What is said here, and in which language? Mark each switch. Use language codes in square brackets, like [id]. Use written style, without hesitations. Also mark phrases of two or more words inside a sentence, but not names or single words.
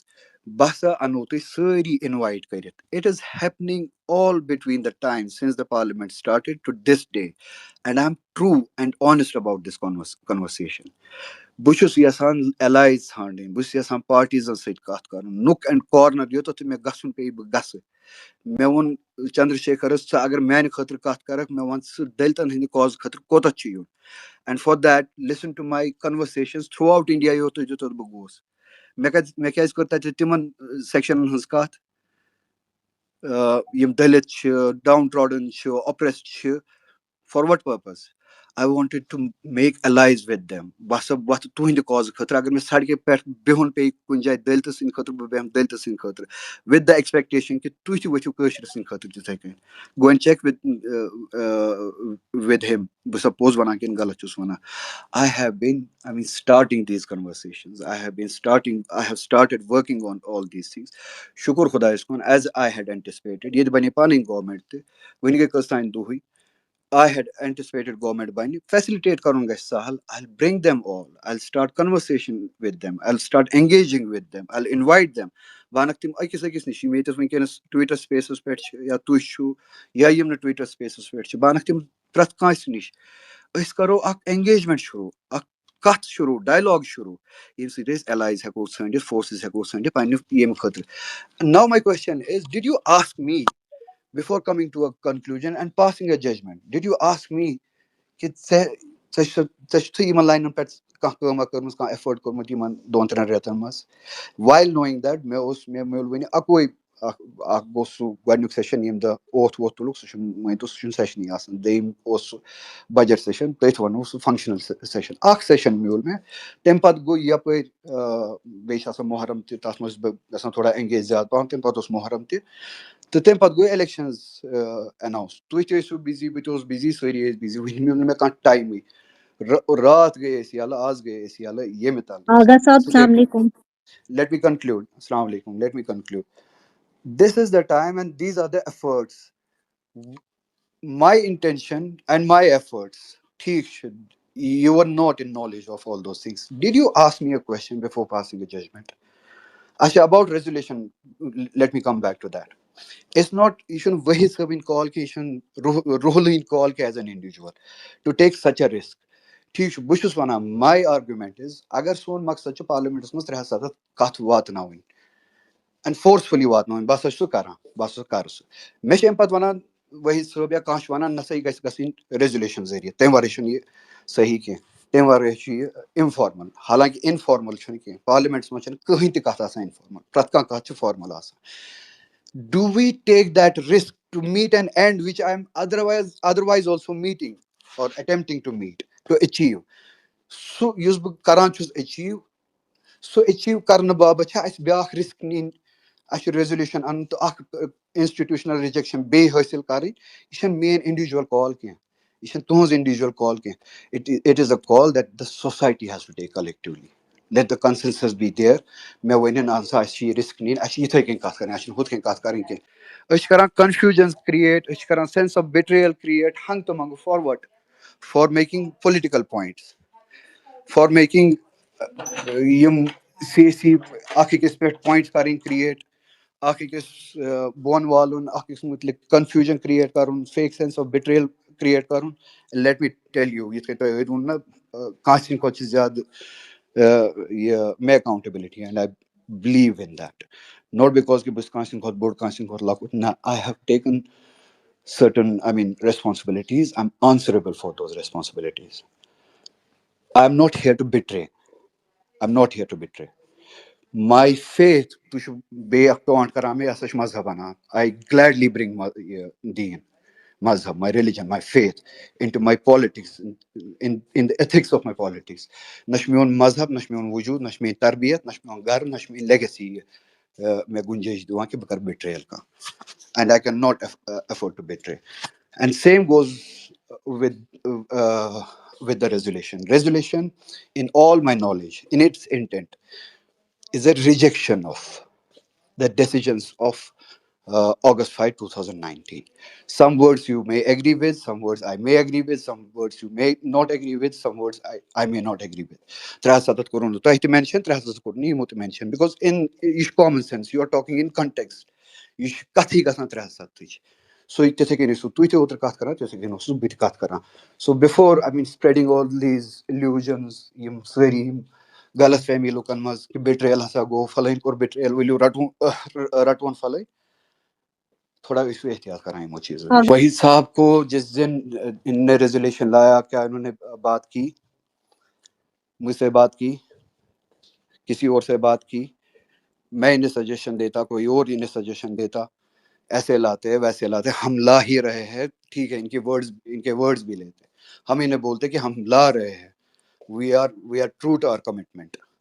[ks] بہٕ ہسا انو تُہۍ سٲری اِنوایٹ کٔرِتھ. [en] It is happening all between the time since the parliament started to this day, and I'm true and honest about this conversation. [ks] بہٕ چھُس یژھان allies ژھانڈٕنۍ, بہٕ چھُس یژھان پارٹیٖزن سۭتۍ کتھ کرُن, [en] nook and corner [ks] یوٚتتھ تہِ مےٚ گژھُن پیٚیہِ بہٕ گژھٕ. مےٚ ووٚن چندرشیکھرس, ژٕ اگر میانہِ خٲطرٕ کتھ کرکھ, مےٚ وَن ژٕ دلتن ہٕنٛدِ کاز خٲطرٕ کوٚتتھ چھُ یُن. [en] And for that, listen to my conversations throughout India یوٚتتھ بہٕ گوس. [ks] مےٚ کیازِ کٔر تَتہِ تِمن سیکشنن ہٕنٛز کتھ یِم دلت چھِ, [en] down trodden [ks] چھِ, اوپریسڈ چھِ. [en] For what purpose? I wanted to make allies with them. [ks] بہٕ ہسا وۄتھٕ تُہنٛدِ کازٕ خٲطرٕ. اگر مےٚ سڑکہِ پٮ۪ٹھ بِہُن پیٚیہِ کُنہِ جایہِ دلتہٕ سٕنٛدِ خٲطرٕ, بہٕ بیٚہمہٕ دلتہٕ سٕنٛدِ خٲطرٕ, [en] with the expectation [ks] کہِ تُہۍ تہِ ؤتھِو کٲشرِ سٕنٛدِ خٲطرٕ تِتھٕے کٔنۍ. [en] Go and check with him. بہٕ چھُسا پوٚز وَنان کِنہٕ غلط چھُس وَنان. I have been starting these conversations. I have started working on all these things. [ks] شُکُر خۄدایَس کُن, [en] as I had anticipated. [ks] ییٚتہِ بَنے پَنٕنۍ گورمنٹ تہِ, وٕنہِ گٔے کٔژتانۍ دۄہٕے. [en] I had anticipated government بَنہِ. Facilitate [ks] کرُن گژھِ سہل. [en] I'll bring them all. I'll start conversation with them. I'll start engaging with them. I'll invite them. [ks] بہٕ اَنکھ تِم أکِس نِش یِم ییٚتٮ۪س وٕنکیٚنس ٹویٹر سپیسس پٮ۪ٹھ چھِ, یا تُہۍ چھُو, یا یِم نہٕ ٹویٹر سپیسس پٮ۪ٹھ چھِ, بہٕ اَنکھ تِم پرٛٮ۪تھ کٲنٛسہِ نِش. أسۍ کرو اکھ اینگیجمنٹ شروٗع, اکھ کتھ شروٗع, ڈایلاگ شروٗع, ییٚمہِ سۭتۍ أسۍ allies ہٮ۪کو ژھٲنڈِتھ, forces ہٮ۪کو ژھٲنڈِتھ پننہِ ییٚمہِ خٲطرٕ. [en] Now my question is, did you ask me before coming to a conclusion and passing a judgment? Did you ask me [ks] کہ ژےٚ چھُتھٕے یِمن لاینن پٮ۪ٹھ کانٛہہ کٲمہ کٔرمٕژ, کانٛہہ ایفٲٹ کوٚرمُت یِمن 2-3 رٮ۪تن منٛز؟ [en] While knowing that, [ks] مےٚ میوٗل وٕنہِ اَکوے اکھ گوٚو سُہ گۄڈنیُک سیشن ییٚمہِ دۄہ اوتھ ووتھ تُلُکھ, سُہ چھُنہٕ مٲنۍتو سُہ چھُنہٕ سیشنٕے آسان. دوٚیِم اوس سُہ بجٹ سیشن, تٔتھۍ وَنو سُہ فنٛگشنل سیشن. اکھ سیشن میوٗل مےٚ. تمہِ پتہٕ گوٚو یپٲرۍ بیٚیہِ چھِ آسان محرم تہِ, تتھ منٛز چھُس بہٕ گژھان تھوڑا اینگیج زیادٕ پہم. تمہِ پتہٕ اوس محرم تہِ, تہٕ تمہِ پتہٕ گوٚو [en] elections announce. [ks] تُہۍ تہِ ٲسِو بِزی, بہٕ تہِ اوسُس بِزی, سٲری ٲسۍ بِزی. وٕنہِ میوٗل نہٕ مےٚ کانٛہہ ٹایمٕے. رات گٔے أسۍ یَلہٕ, آز گٔے أسۍ یَلہٕ, ییٚمہِ آغا صاحب تل. [ar] السلام علیکم. [en] Let me conclude. [ar] السلام عليكم. [en] Let me conclude. This is the time and these are the efforts. My intention and my efforts. You were not in knowledge of all those things. Did you ask me a question before passing a judgment? Asha, about resolution, let me come back to that. It's not, you shouldn't Waheed Rahman call, you shouldn't Ruhullah call as an individual to take such a risk. [ks] ٹھیٖک چھُ, بہٕ چھُس وَنان [en] my argument is, [ks] اگر سون مقصد چھُ پارلِمنٹس منٛز 370 کتھ واتناوٕنۍ [en] and forcefully [ks] واتناوٕنۍ, بہٕ ہسا چھُس سُہ کران, بہٕ ہسا کرٕ سُہ. مےٚ چھِ اَمہِ پتہٕ وَنان وحیٖد صٲب یا کانٛہہ چھُ وَنان نہ سا یہِ گژھِ گژھٕنۍ ریزولیوشن ذٔریعہٕ, تَمہِ ورٲے چھُنہٕ یہِ صحیح کینٛہہ, تَمہِ ورٲے چھُ یہِ اِنفارمل. حالانکہِ اِنفارمل چھُنہٕ کینٛہہ, پارلِمنٹس منٛز چھنہٕ کٕہٕنۍ تہِ کتھ آسان اِنفارمل, پرٛٮ۪تھ کانٛہہ کتھ چھِ فارمل آسان. [en] Do we take that risk to meet an end which I am otherwise also meeting or attempting to meet, to achieve? [ks] سُہ یُس بہٕ کران چھُس أچیٖو, سُہ أچیٖو کرنہٕ باپتھ چھا اَسہِ بیاکھ رِسک نِنۍ, اَسہِ ریزولیوشن اَنُن تہٕ اکھ انسٹِٹیوشنل رِجیکشن بیٚیہِ حٲصِل کَرٕنۍ یہِ چھَنہٕ میٲنۍ [en] individual call [ks] کینٛہہ یہِ چھَنہٕ تُہٕنٛز [en] individual call [ks] کینٛہہ [en] it is a call that the society has to take collectively let the consensus be there [ks] مےٚ ؤنِن اہن سا اَسہِ چھِ یہِ رِسک نِنۍ اَسہِ چھِ یِتھٕے کٔنۍ کَتھ کَرٕنۍ اَسہِ چھِنہٕ ہُتھ کٔنۍ کَتھ کَرٕنۍ کینٛہہ أسۍ چھِ کَران [en] confusion create [ks] أسۍ چھِ کَران [en] sense of betrayal create [ks] ہنٛگہٕ تہٕ منٛگہٕ [en] forward for making political points for making [ks] یِم سیٲسی اکھ أکِس پٮ۪ٹھ پویِنٹ کَرٕنۍ کِرٛییٹ اکھ أکِس بۄن والُن اکھ أکِس مُتعلِق [en] confusion create [ks] کَرُن [en] fake sense of betrayal create [ks] کَرُن [en] let me tell you [ks] یِتھ کٔنۍ تۄہہِ ووٚن نہ کٲنٛسہِ ہِنٛدۍ کھۄتہٕ چھِ زیادٕ یہِ مےٚ [en] accountability and I believe in that not because [ks] کہِ بہٕ چھُس کٲنٛسہِ ہِنٛدۍ کھۄتہٕ بوٚڑ کٲنٛسہِ ہِنٛدۍ کھۄتہٕ لۄکُٹ نہ [en] I have taken certain, I mean, responsibilities. I'm answerable for those responsibilities. I'm not here to betray. I'm not here to betray. My faith, [ks] تُہۍ چھِو بیٚیہِ اکھ ٹونٹ کران مےٚ ہسا چھُ مذہب اَنان [en] I gladly bring [ks] یہِ دیٖن مذہب [en] my religion my faith into my politics in the ethics of my politics. [ks] نہ چھُ میون مذہب نہ چھُ میون وجوٗد نہ چھُ میٲنۍ تربیت نہ چھُ میون گرٕ نہ چھُ میٲنۍ لیگسی مےٚ گُنجٲیِش دِوان کہِ بہٕ کَرٕ بِٹریل کانٛہہ [en] and I cannot afford to betray. And same goes with the resolution. Resolution, in all my knowledge, in its intent, is a rejection of the decisions of August 5, 2019. Some words you may agree with, some words I may agree with, some words you may not agree with, some words I may not agree with. [ks] 307 کوٚرُن نہٕ تۄہہِ تہِ mention 307 کوٚر نہٕ یِمو تہِ mention [en] because in [ks] یہِ چھُ common sense, you are talking in context. یہِ چھُ کَتھٕے گژھان 307 سُے تِتھٕے کٔنۍ ٲسِو تُہۍ تہِ اوترٕ کَتھ کران تِتھٕے کٔنۍ اوسُس بہٕ تہِ کَتھ کران [en] so before I mean spreading all these illusions [ks] یِم سٲری یِم غلط فہمی لُکن منٛز کہِ بِٹریل ہسا گوٚو فلٲنۍ کوٚر بِٹریل ؤلِو رٹوُن فلٲنۍ تھوڑا ٲسِو احتیاط کران یِمو چیٖزو نِش. [ur] وحید صاحب کو جس دن ان نے ریزولیشن لایا کیا انہوں نے بات کی مجھ سے بات کی کسی اور سے بات کی میں انہیں سجیشن دیتا کوئی اور انہیں سجیشن دیتا ایسے لاتے ویسے لاتے ہم لا ہی رہے ہیں ٹھیک ہے ان کے ورڈز بھی لیتے ہم انہیں بولتے کہ ہم لا رہے ہیں [en] we are true to our commitment.